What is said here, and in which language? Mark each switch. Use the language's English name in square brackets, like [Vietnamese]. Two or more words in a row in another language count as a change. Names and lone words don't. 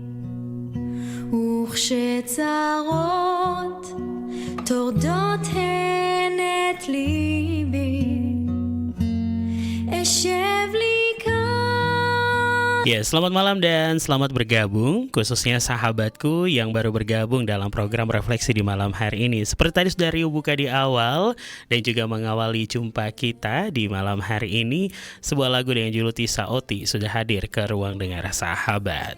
[Hebrew] וכשצרות טורדות הן את ליבי, אשב לי כאן. [Indonesian] Ya, selamat malam dan selamat bergabung, khususnya sahabatku yang baru bergabung dalam program Refleksi di malam hari ini. Seperti tadi sudah Rio buka di awal dan juga mengawali jumpa kita di malam hari ini, sebuah lagu dengan judul Tisa Oti sudah hadir ke ruang dengar sahabat.